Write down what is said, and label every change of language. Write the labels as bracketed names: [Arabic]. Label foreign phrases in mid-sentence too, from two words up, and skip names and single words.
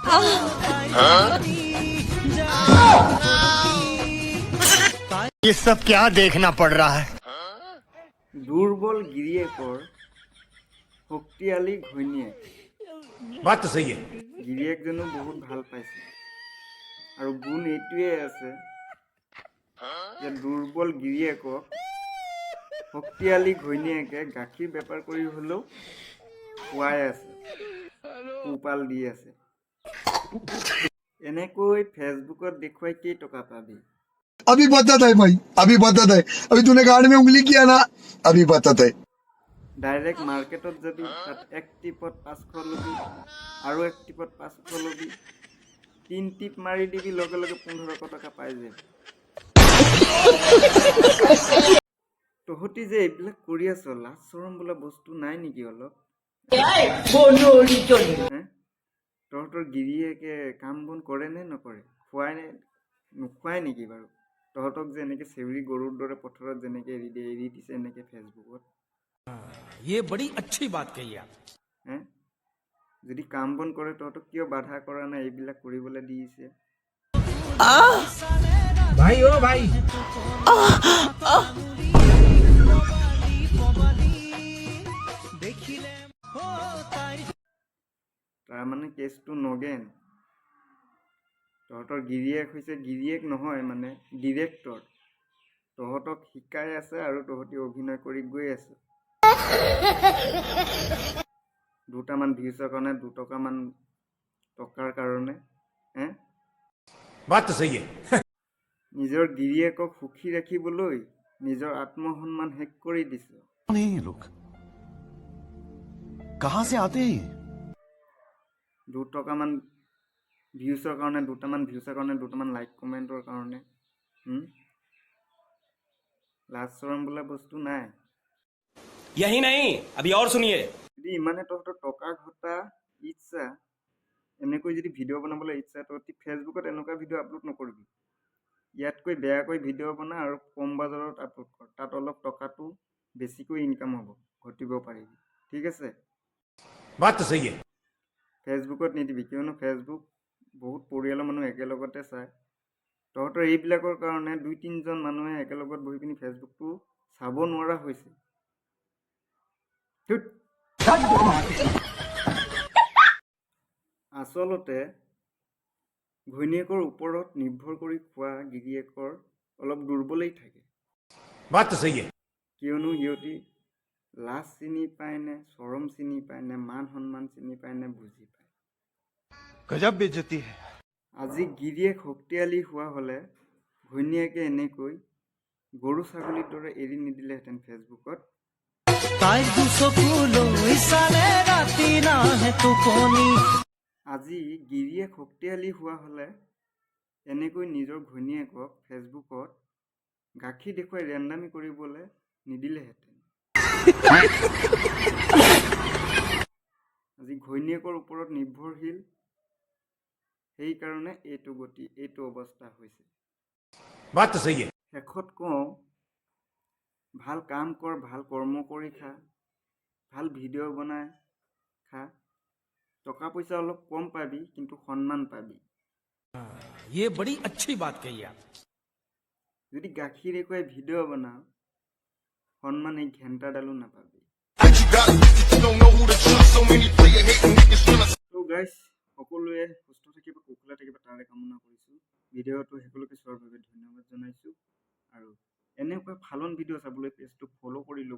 [Hindi] ये सब क्या देखना पड़ रहा है? [Assamese] দুর্বল গিরিয়েকৰ শক্তিশালী ঘৈণীয়েক। [Hindi] बात तो सही है। [Assamese] গিৰিয়েকজনো বহুত ভাল পাইছে আৰু গুণ এইটোৱে আছে যে দুৰ্বল গিৰিয়েকক শক্তিশালী ঘৈণীয়েকে গাখীৰ বেপাৰ কৰি হ'লেও খুৱাই আছে, পোহপাল দি আছে। এনেকৈ ফেচবুকত দেখুৱাই কেইটকা পাবি? [Hindi] अभी बताता है भाई, अभी बताता है। अभी तूने गाड़ में उंगली किया ना, अभी बताता है। [Assamese] ডাইৰেক্ট মাৰ্কেটত যাবি, তাত এক টিপত 500 ল'বি আৰু এক টিপত 500 ল'বি, 3 টিপ মাৰি দিবি, লগে লগে 1500 টকা পাই যাবি। তহঁতি যে এইবিলাক কৰি আছ, লাজ চৰম বোলা বস্তু নাই নেকি অলপ? তহঁতৰ গিৰিয়েকে কাম বন কৰে নে নকৰে? নোখোৱাই নেকি বাৰু? তহঁতক যে এনেকৈ চেউৰী গৰুৰ দৰে পথাৰত যেনেকৈ এৰি দিছে এনেকৈ ফেচবুকত। [Hindi] ये बड़ी अच्छी बात कही आप। [Assamese] যদি কাম বন কৰে তহঁতক কিয় বাধা কৰা নাই এইবিলাক কৰিবলৈ দিছে? [Hindi] भाई ओ भाई [Assamese] তাৰমানে কেছটো নগেন। তহঁতৰ গিৰিয়েক হৈছে গিৰিয়েক নহয়, মানে ডিৰেক্টৰ। তহঁতক শিকাই আছে আৰু তহঁতি অভিনয় কৰি গৈ আছে। দুটামান ভিউজৰ কাৰণে, 2 টকামান টকাৰ কাৰণে [Hindi] बात तो सही है। [Assamese] নিজৰ গিৰিয়েকক সুখী ৰাখিবলৈ নিজৰ আত্মসন্মান শেষ কৰি দিছে। [Hindi] कौन है ये लोग? कहां से आते हैं? [Assamese] 2 টকামান ভিউজৰ কাৰণে, দুটামান লাইক কমেণ্টৰ কাৰণে লাজ চৰম বোলা বস্তু নাই। [Hindi] यही नहीं, अभी और सुनिए। [Assamese] যদি ইমানে তহঁতৰ টকা ঘটা ইচ্ছা, এনেকৈ যদি ভিডিঅ' বনাবলৈ ইচ্ছা, তহঁতি ফেচবুকত এনেকুৱা ভিডিঅ' আপলোড নকৰিবি। ইয়াতকৈ বেয়াকৈ ভিডিঅ' বনা আৰু কম বাজাৰত আপলোড কৰ। তাত অলপ টকাটো বেছিকৈ ইনকাম হ'ব, ঘটিব পাৰিবি। ঠিক আছে? [Hindi] बात तो सही है। [Assamese] ফেচবুকত নিদিবি, কিয়নো ফেচবুক বহুত পৰিয়ালৰ মানুহ একেলগতে চায়। তহঁতৰ এইবিলাকৰ কাৰণে 2-3জন মানুহে একেলগত বহি পিনি ফেচবুকটো চাব নোৱাৰা হৈছে। আচলতে ঘৈণীয়েকৰ ওপৰত নিৰ্ভৰ কৰি খোৱা গিৰিয়েকৰ অলপ দুৰ্বলেই থাকে। [Hindi] बात तो सही है। [Assamese] কিয়নো সিহঁতি লাজ চিনি পায় নে, চৰম চিনি পায় নে, মান সন্মান চিনি পায় নে বুজি পায়। [Hindi] गजब बेइज्जती है। [Assamese] আজি গিৰিয়েক শক্তিশালী হোৱা হ'লে ঘৈণীয়েকে এনেকৈ গৰু ছাগলীৰ দৰে এৰি নিদিলেহেঁতেন ফেচবুকত। আজি গিৰিয়েক শক্তিশালী হোৱা হ'লে এনেকৈ নিজৰ ঘৈণীয়েকক ফেচবুকত গাখীৰ দেখুৱাই ৰেণ্ডামি কৰিবলৈ নিদিলেহেঁতেন। আজি ঘৈণীয়েকৰ ওপৰত নিৰ্ভৰশীল, সেইকাৰণে এইটো অৱস্থা হৈছে। [Hindi] बात तो सही है। [Assamese] শেষত কওঁ, ভাল কাম কৰ, ভাল কৰ্ম কৰি খা, ভাল ভিডিঅ' বনাই খা। টকা পইচা অলপ কম পাবি, কিন্তু সন্মান পাবি। [Hindi] ये बड़ी अच्छी बात कही आप। [Assamese] যদি গাখীৰ দেখুৱাই ভিডিঅ' বনাও, সন্মান এই ঘেণ্টাডালো নাপাবি। তো গাইজ, সকলোৱে সুস্থ থাকিব, কুশলে থাকিব, তাৰে কামনা কৰিছোঁ। ভিডিঅ'টো শেষলৈকে চোৱাৰ বাবে ধন্যবাদ জনাইছোঁ। আৰু এনেকুৱা ফালন ভিডিঅ' চাবলৈ পেজটো ফ'ল' কৰি ল'ব।